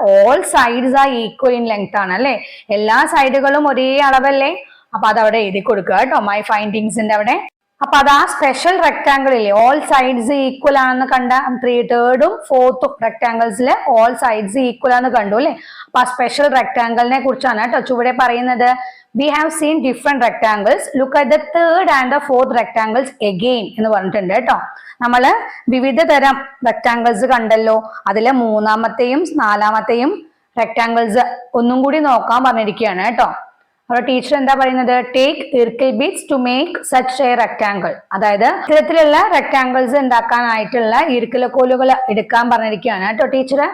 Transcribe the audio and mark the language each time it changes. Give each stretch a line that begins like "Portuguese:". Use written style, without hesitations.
English: all sides are equal in length
Malayalam: ആണ് അല്ലെ. എല്ലാ സൈഡുകളും ഒരേ അളവല്ലേ. അപ്പൊ അതവിടെ എഴുതി കൊടുക്കുക കേട്ടോ, മൈ ഫൈൻഡിങ്സിന്റെ അവിടെ. അപ്പൊ അത് ആ സ്പെഷ്യൽ റെക്ടാംഗിൾ ഇല്ലേ, ഓൾ സൈഡ്സ് ഈക്വൽ ആണെന്ന് കണ്ട 3/3ഉം 4th റെക്ടാംഗിൾസിലെ ഓൾ സൈഡ്സ് ഈക്വൽ ആണെന്ന് കണ്ടു അല്ലെ. അപ്പൊ ആ സ്പെഷ്യൽ റെക്ടാംഗിളിനെ കുറിച്ചാണ് കേട്ടോ ചുവടെ പറയുന്നത്.
English: We have seen different rectangles. Look at the 3rd and the 4th rectangles again
Malayalam: എന്ന് പറഞ്ഞിട്ടുണ്ട് കേട്ടോ. നമ്മള് വിവിധ തരം റെക്ടാംഗിൾസ് കണ്ടല്ലോ. അതിലെ 3ാമത്തെയും 4ാമത്തെയും റെക്ടാംഗിൾസ് ഒന്നും കൂടി നോക്കാൻ പറഞ്ഞിരിക്കുകയാണ് കേട്ടോ. അവിടെ ടീച്ചർ എന്താ പറയുന്നത്?
English: Take circle beads to make such a rectangle.
Malayalam: അതായത് ഇത്തരത്തിലുള്ള റെക്ടാംഗിൾസ് ഉണ്ടാക്കാനായിട്ടുള്ള ഇർക്കിളക്കോലുകൾ എടുക്കാൻ പറഞ്ഞിരിക്കുകയാണ് കേട്ടോ ടീച്ചർ.